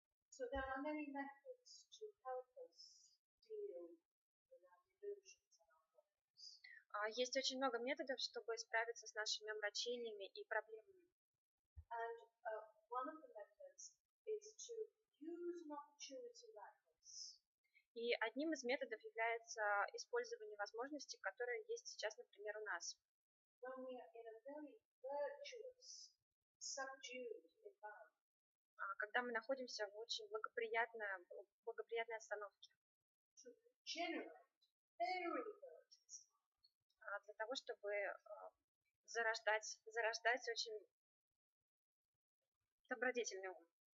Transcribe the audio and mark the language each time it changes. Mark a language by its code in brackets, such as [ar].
[en] So there are many methods to help us deal with our delusions and our problems. [ru] Есть очень много методов, чтобы справиться с нашими омрачениями и проблемами. [en] And one of the methods is to use an opportunity like this. [ru] И одним из методов является использование возможностей, которые есть сейчас, например, у нас. [en] When we are in a very virtuous, subdued environment. [ru] Когда мы находимся в очень благоприятной обстановке. [en] To generate very virtuous. [ru] Для того, чтобы зарождать очень добродетельный ум.